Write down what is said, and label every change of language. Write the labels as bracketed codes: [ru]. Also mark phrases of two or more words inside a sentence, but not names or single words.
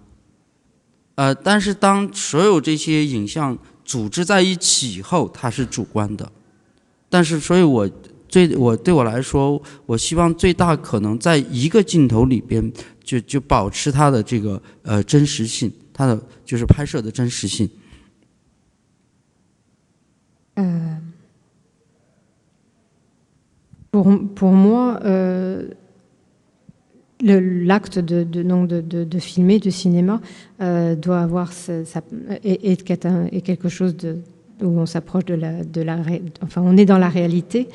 [zh] 但是当所有这些影像组织在一起以后，它是主观的。但是，所以对我来说，我希望最大可能在一个镜头里边就保持它的这个真实性，它的就是拍摄的真实性。 [fr] Pour moi, l'acte de filmer, de cinéma, doit avoir est quelque chose où on s'approche enfin, on est dans la réalité.